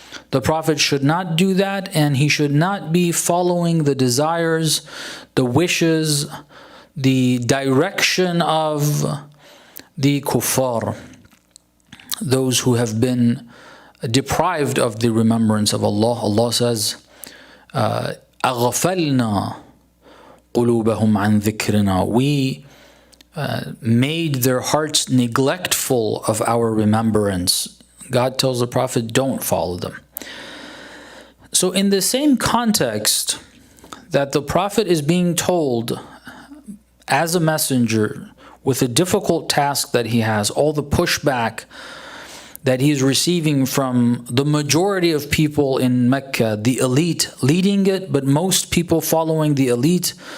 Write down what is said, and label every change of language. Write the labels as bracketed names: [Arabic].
[English] The Prophet should not do that, and he should not be following the desires, the wishes, the direction of the kuffar, those who have been deprived of the remembrance of Allah. Allah says, [Arabic] أَغْفَلْنَا قُلُوبَهُمْ عَنْ ذِكْرِنَا. [English] We made their hearts neglectful of our remembrance. God tells the Prophet, don't follow them. So in the same context that the Prophet is being told as a messenger with a difficult task that he has, all the pushback that he's receiving from the majority of people in Mecca, the elite leading it, but most people following the elite.